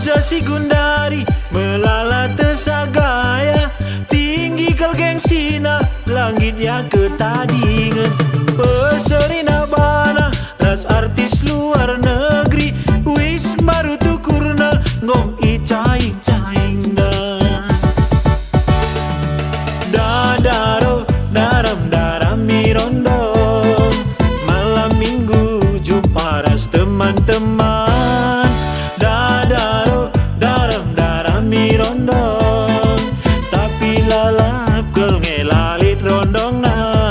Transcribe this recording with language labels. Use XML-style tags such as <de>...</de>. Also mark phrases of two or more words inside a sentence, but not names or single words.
<btx>si gundari melala tesagaya, tinggi kal gengsina langit</btx> <id>yang ketadingan.</id> <btx>Peserina bana ras</btx> <id>artis luar negeri,</id> <btx>wis baru tukurna ngom icaing-caing dah. Dadaro daram mirondong,</btx> <id>malam minggu jumpa</id> <btx>ras teman-teman. Dadaro daram mirondong, tapi lalap kel ngelalit rondong na.</btx>